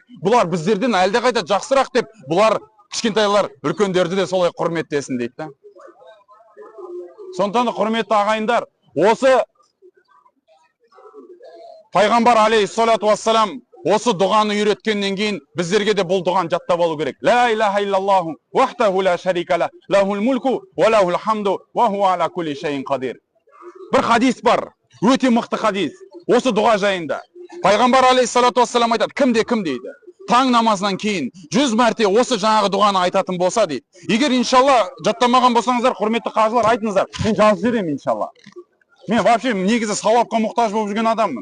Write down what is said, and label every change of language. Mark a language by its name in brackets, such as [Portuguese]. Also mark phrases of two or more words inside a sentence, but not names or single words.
[Kazakh] Бұлар біздерден әлдеқайда жақсырақ деп, бұлар кішкентайлар үлкендерді де солай құрметтесін дейді. Сондықтан құрметті ағайындар, осы пайғамбар [Arabic] عليه الصلاة والسلام [Kazakh] осы дұғаны үйреткеннен кейін біздерге де бұл дұғаны жаттап алу керек. [Arabic] لا إله إلا الله وحده لا شريك له، له الملك وله الحمد وهو على كل شيء قدير. [Kazakh] Бір хадис бар, өте мықты хадис. Осы дұға жайында пайғамбар [Arabic] عليه الصلاة والسلام [Kazakh] айтады, кімде дейді. Таң намазынан кейін 100 мәрте осы жаңағы дұғаны айтатын болса дейді. Егер иншалла жаттамаған болсаңыздар, құрметті қажылар, айтыңыздар. Мен жазып жіберемін иншалла. Мен вообще негізі сауапқа мұқтаж болып жүрген адаммын.